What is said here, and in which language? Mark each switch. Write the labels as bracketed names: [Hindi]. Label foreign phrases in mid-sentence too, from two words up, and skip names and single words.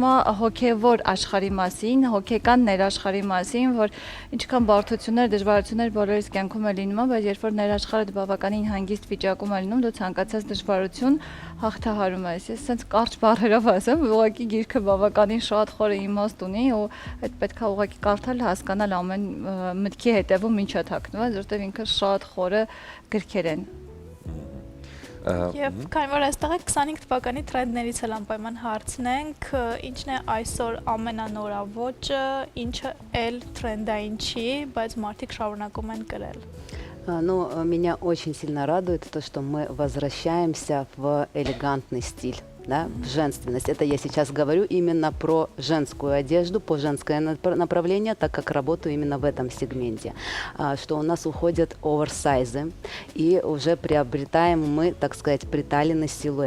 [Armenian] է հոգևոր աշխարհի մասին, հոգեկան ներաշխարհի մասին, որ ինչքան բարդություններ, դժվարություններ բոլորիս կյանքում է լինում, բայց երբ որ ներաշխարհը բավականին հանգիստ վիճակում է լինում, դու ցանկացած դժվարություն հաղթահարում ես։ Ես sense կարճ բառերով ասեմ, ուղղակի գիրքը բավականին շատ խորը իմաստ ունի ու այդ պետքա ուղղակի կարդալ, հասկանալ ամեն մտքի հետևում ինչ է թաքնված, որտեղ ինքը շատ խորը գրքեր են։ Եվ քանի որ այստեղ է 25 թվականի տրենդներից էլ անպայման հարցնենք, ինչն է այսօր ամենանորավոճը, ինչը էլ տրենդային չի, բայց մարդիկ շարունակում են կրել։ [Russian] Ну, меня очень сильно радует то, что мы возвращаемся в элегантный стиль. да, в женственность. Это я сейчас говорю именно про женскую одежду, по женское направление, так как работаю именно в этом сегменте, что у нас уходят оверсайзы, и уже приобретаем мы, так сказать, приталенный силуэт.